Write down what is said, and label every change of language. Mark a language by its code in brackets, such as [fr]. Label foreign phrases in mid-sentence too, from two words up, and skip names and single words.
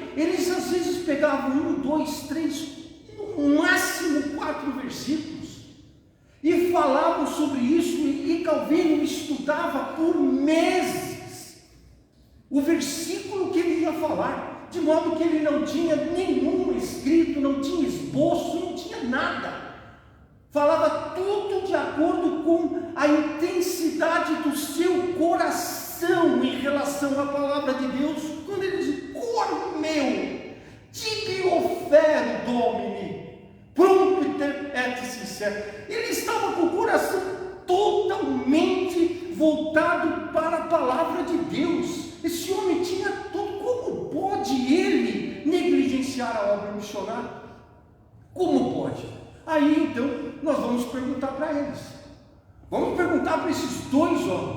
[pt] Eles às vezes pegavam 1, 2, 3, no máximo 4 versículos e falavam sobre isso, e Calvino estudava por meses o versículo que ele ia falar, de modo que ele não tinha nenhum escrito, não tinha esboço, não tinha nada. Falava tudo de acordo com a intensidade do seu coração em relação à palavra de Deus. Quando ele diz, [la] cor meu, tibi ofero domini, prompter et sincero. [pt] Ele estava com o coração totalmente voltado para a palavra de Deus. Esse homem tinha tudo. Como pode ele negligenciar a obra missionária? Como pode? Aí então nós vamos perguntar para eles. Vamos perguntar para esses dois homens.